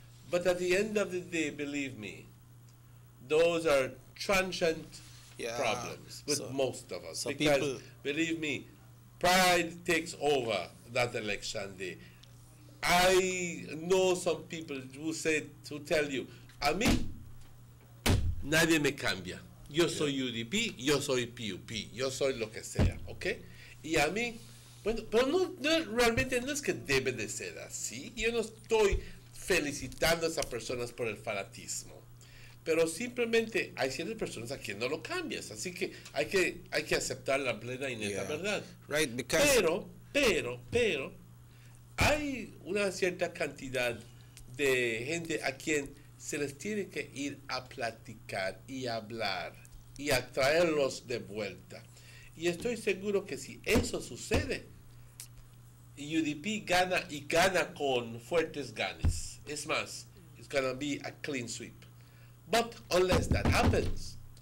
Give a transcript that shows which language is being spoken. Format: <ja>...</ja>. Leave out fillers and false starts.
<en>But at the end of the day, believe me, those are transient problems with most of us. So because, believe me, pride takes over that election day. I know some people who tell you,</en> <es>a mí, nadie me cambia. Yo soy UDP, yo soy PUP, yo soy lo que sea, ¿ok? Y a mí, bueno, pero realmente no es que debe de ser así. Yo no estoy felicitando a esas personas por el fanatismo. Pero simplemente hay ciertas personas a quien no lo cambias, así que hay que aceptar la plena y neta verdad.</es> <en>Right, because</en> <es>Pero hay una cierta cantidad de gente a quien se les tiene que ir a platicar y hablar y a traerlos de vuelta. Y estoy seguro que si eso sucede, UDP gana y gana con fuertes ganes. Es más,</es> <en>it's gonna be a clean sweep. But unless that happens,</en>